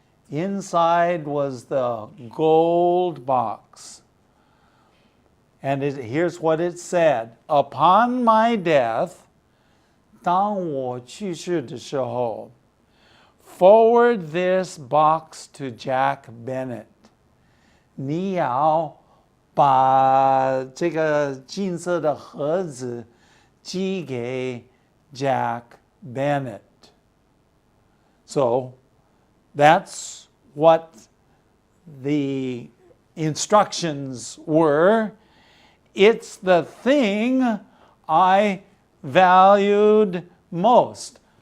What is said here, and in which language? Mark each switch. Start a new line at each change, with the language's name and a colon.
English: Inside was the gold box. And here's what it said. Upon my death,
Chinese: 当我去世的时候
English: forward this box to Jack Bennett.
Chinese: 你要把这个金色的盒子寄给 Jack Bennett.
English: So that's what the instructions were. It's the thing I valued most.